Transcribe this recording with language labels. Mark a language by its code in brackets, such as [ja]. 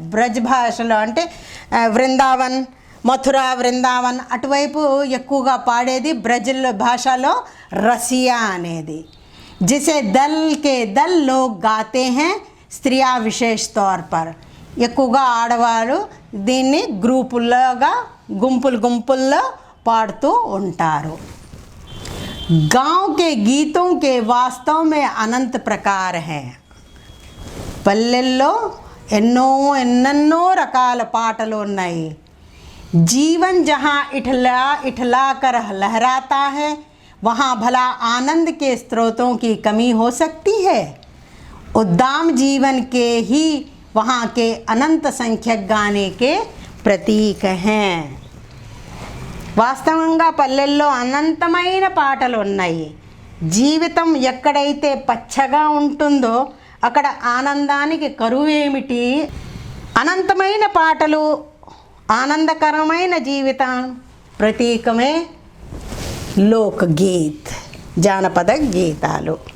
[te] బ్రజ్ భాషలో అంటే వృందావన్, మథుర, వృందావన్ అటువైపు ఎక్కువగా పాడేది బ్రజ్ భాషలో రసియా అనేది. [hi] జిసే దల్ కే దల్ లోగ్ గాతే హై, స్త్రియా విశేష తౌర్ పర్. [te] ఎక్కువగా ఆడవారు దీన్ని గ్రూపుల్లోగా గుంపుల్లో పాడుతూ ఉంటారు. [hi] गांव के गीतों के वास्तव में अनंत प्रकार हैं. [te] పల్లెల్లో ఎన్నెన్నో రకాల పాటలు ఉన్నాయి. [hi] जीवन जहाँ इठला कर लहराता है, वहाँ भला आनंद के स्रोतों की कमी हो सकती है. उद्दाम जीवन के ही वहाँ के अनंत संख्यक गाने के प्रतीक हैं. [te] వాస్తవంగా పల్లెల్లో అనంతమైన పాటలు ఉన్నాయి. జీవితం ఎక్కడైతే పచ్చగా ఉంటుందో అక్కడ ఆనందానికి కరువు ఏమిటి? అనంతమైన పాటలు, ఆనందకరమైన జీవితం ప్రతీకమే లోకగీత్, జానపద గీతాలు.